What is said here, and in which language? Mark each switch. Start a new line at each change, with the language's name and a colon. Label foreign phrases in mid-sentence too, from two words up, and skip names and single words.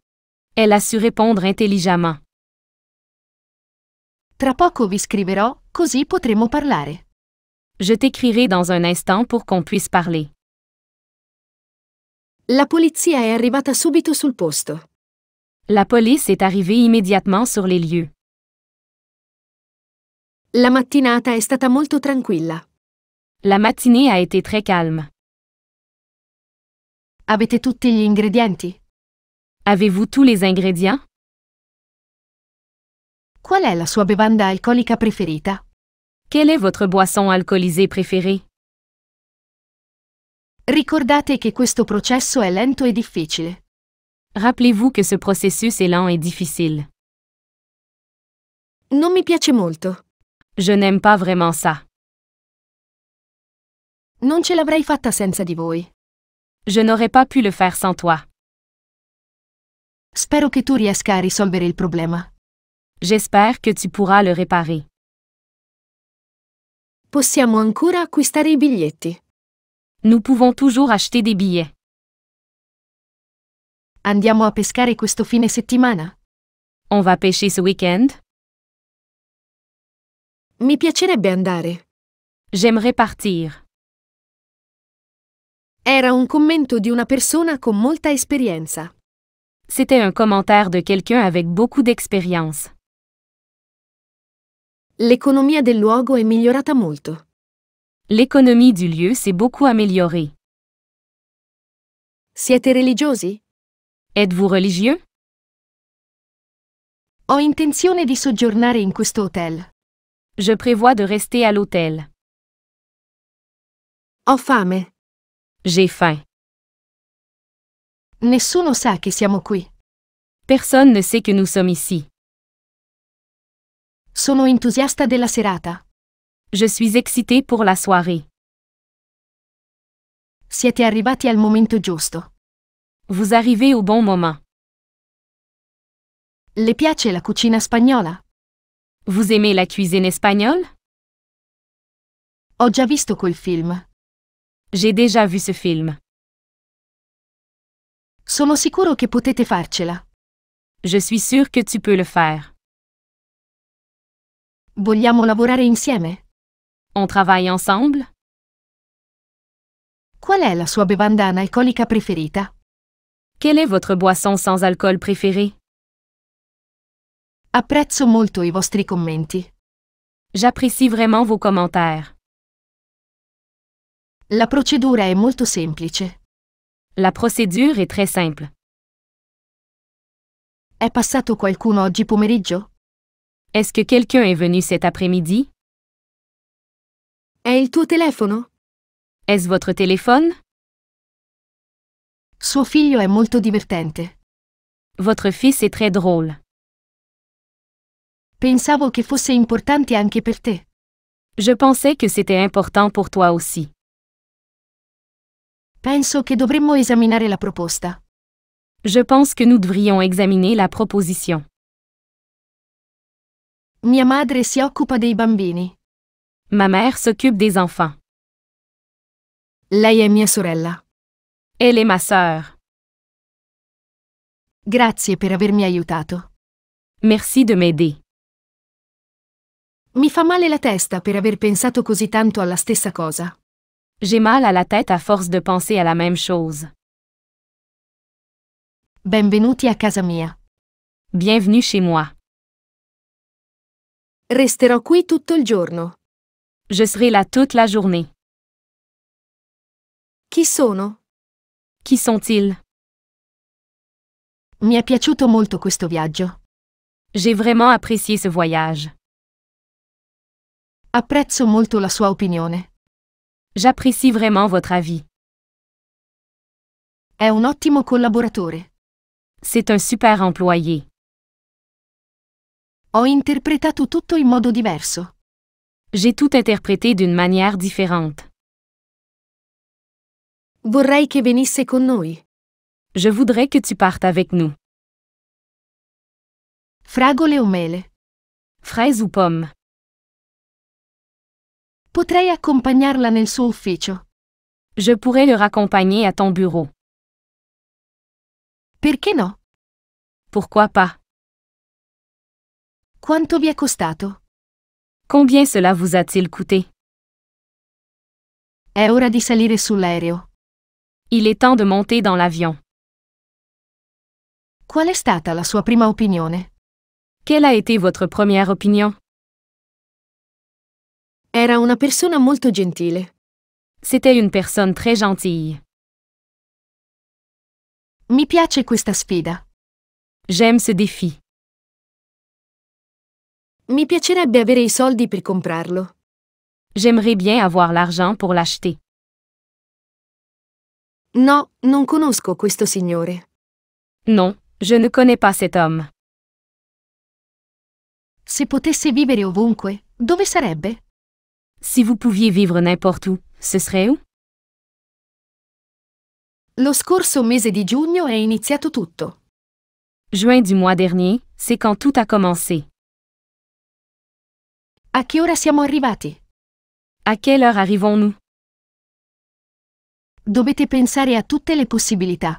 French: Elle a su répondre intelligemment.
Italian: Tra poco vi scriverò, così potremo parlare.
French: Je t'écrirai dans un instant pour qu'on puisse parler.
Italian: La polizia è arrivata subito sul posto.
French: La police est arrivée immédiatement sur les lieux.
Italian: La mattinata è stata molto tranquilla.
French: La matinée a été très calme.
Italian: Avete tutti gli ingredienti?
French: Avez-vous tous les ingrédients?
Italian: Qual è la sua bevanda alcolica preferita?
French: Quelle est votre boisson alcoolisée préférée?
Italian: Ricordate che questo processo è lento e difficile.
French: Rappelez-vous que ce processus est lent et difficile.
Italian: Non mi piace molto.
French: Je n'aime pas vraiment ça.
Italian: Non ce l'avrei fatta senza di voi.
French: Je n'aurais pas pu le faire sans toi.
Italian: Spero che tu riesca a risolvere il problema.
French: J'espère que tu pourras le réparer.
Italian: Possiamo ancora acquistare i biglietti.
French: Nous pouvons toujours acheter des billets.
Italian: Andiamo a pescare questo fine settimana?
French: On va pêcher ce week-end?
Italian: Mi piacerebbe andare.
French: J'aimerais partir.
Italian: Era un commento di una persona con molta esperienza.
French: C'était un commentaire de quelqu'un avec beaucoup d'expérience.
Italian: L'economia del luogo è migliorata molto.
French: L'économie du lieu s'est beaucoup améliorée.
Italian: Siete religiosi?
French: Êtes-vous religieux?
Italian: Ho intenzione di soggiornare in questo hotel.
French: Je prévois de rester à l'hôtel.
Italian: Ho fame.
French: J'ai faim.
Italian: Nessuno sa che siamo qui.
French: Personne ne sait que nous sommes ici.
Italian: Sono entusiasta della serata.
French: Je suis excitée pour la soirée.
Italian: Siete arrivati al momento giusto.
French: Vous arrivez au bon moment.
Italian: Le piace la cucina spagnola?
French: Vous aimez la cuisine espagnole?
Italian: Ho già visto quel film.
French: J'ai déjà vu ce film.
Italian: Sono sicuro che potete farcela.
French: Je suis sûre que tu peux le faire.
Italian: Vogliamo lavorare insieme?
French: On travaille ensemble?
Italian: Qual è la sua bevanda analcolica preferita?
French: Quelle est votre boisson sans alcool préférée?
Italian: Apprezzo molto i vostri commenti.
French: J'apprécie vraiment vos commentaires.
Italian: La procedura è molto semplice.
French: La procédure est très simple.
Italian: È passato qualcuno oggi pomeriggio?
French: Est-ce que quelqu'un est venu cet après-midi?
Italian: È il tuo telefono?
French: Est-ce votre téléphone?
Italian: Suo figlio è molto divertente.
French: Votre fils est très drôle.
Italian: Pensavo che fosse importante anche per te.
French: Je pensais que c'était important pour toi aussi.
Italian: Penso che dovremmo esaminare la proposta.
French: Je pense que nous devrions examiner la proposition.
Italian: Mia madre si occupa dei bambini.
French: Ma mère s'occupe des enfants.
Italian: Lei è mia sorella.
French: Elle est ma sœur.
Italian: Grazie per avermi aiutato.
French: Merci de m'aider.
Italian: Mi fa male la testa per aver pensato così tanto alla stessa cosa.
French: J'ai mal à la tête à force de penser à la même chose.
Italian: Benvenuti a casa mia.
French: Bienvenue chez moi.
Italian: Resterò qui tutto il giorno.
French: Je serai là toute la journée.
Italian: Chi sono?
French: Qui sont-ils?
Italian: Mi è piaciuto molto questo viaggio.
French: J'ai vraiment apprécié ce voyage.
Italian: Apprezzo molto la sua opinione.
French: J'apprécie vraiment votre avis.
Italian: È un ottimo collaboratore.
French: C'est un super employé.
Italian: Ho interpretato tutto in modo diverso.
French: J'ai tout interprété d'une manière différente.
Italian: Vorrei che venisse con noi.
French: Je voudrais que tu partes avec nous.
Italian: Fragole o mele?
French: Fraises ou pommes?
Italian: Potrei accompagnarla nel suo ufficio.
French: Je pourrais le raccompagner à ton bureau.
Italian: Perché no?
French: Pourquoi pas?
Italian: Quanto vi è costato?
French: Combien cela vous a-t-il coûté?
Italian: È ora di salire sull'aereo.
French: Il est temps de monter dans l'avion.
Italian: Qual è stata la sua prima opinione?
French: Quelle a été votre première opinion?
Italian: Era una persona molto gentile.
French: C'était une personne très gentille.
Italian: Mi piace questa sfida.
French: J'aime ce défi.
Italian: Mi piacerebbe avere i soldi per comprarlo.
French: J'aimerais bien avoir l'argent pour l'acheter.
Italian: No, non conosco questo signore.
French: Non, je ne connais pas cet homme.
Italian: Se potesse vivere ovunque, dove sarebbe?
French: Si vous pouviez vivre n'importe où, ce serait où?
Italian: Lo scorso mese di giugno è iniziato tutto.
French: Juin du mois dernier, c'est quand tout a commencé.
Italian: A che ora siamo arrivati?
French: À quelle heure arrivons-nous?
Italian: Dovete pensare a tutte le possibilità.